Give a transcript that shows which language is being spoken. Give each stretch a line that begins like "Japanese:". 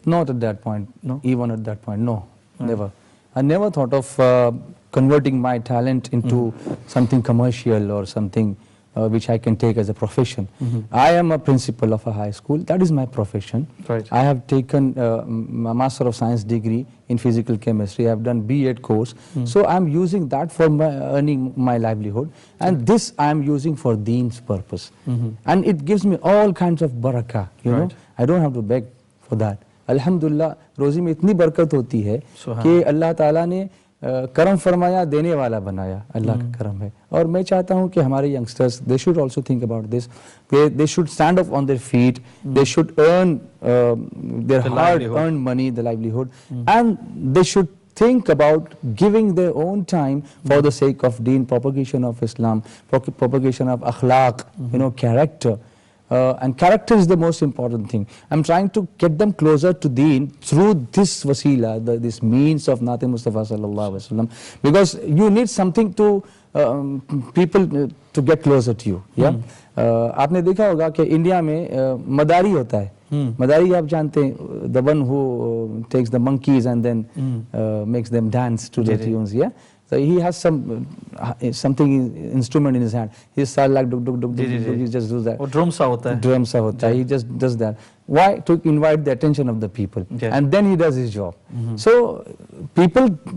English: Not at that point. No? Even at that point, no, never. I never thought of converting my talent into something commercial or something which I can take as a profession. I am a principal of a high school. That is my profession. Right. I have taken a Master of Science degree in physical chemistry. I have done B.Ed course. So I am using that for earning my livelihood. And this I am using for Deen's purpose. And it gives me all kinds of barakah. You know, I don't have to beg for that.
Hindi: Alhamdulillah, रोज़ी में इतनी बरकत होती है कि अल्लाह ताला ने करम फरमाया, देने वाला बनाया. अल्लाह का करम है. और मैं चाहता हूँ कि हमारे
English: youngsters, they should also think about this. They should stand up on their feet. They should earn their hard-earned money, the livelihood, and they should think about giving their own time for the sake of Deen, propagation of Islam, propagation of akhlaq, you know, character. And character is the most important thing. I'm trying to get them closer to Deen through this wasila, this means of Nate Mustafa sallallahu alaihi wasallam, because you need something to people to get closer to you. Yeah.
Hindi: आपने देखा होगा कि India में मदारी होता है. मदारी आप जानते हैं,
English: the one who takes the monkeys and then makes them dance to the tunes. Yeah. So he has something instrument in his hand. He starts like duk duk duk duk. He just does that.
Hindi: वो drum सा होता है.
English: Drum
Hindi: सा होता है.
English: He just does that. Why? To invite the attention of the people. And then he does his job. So people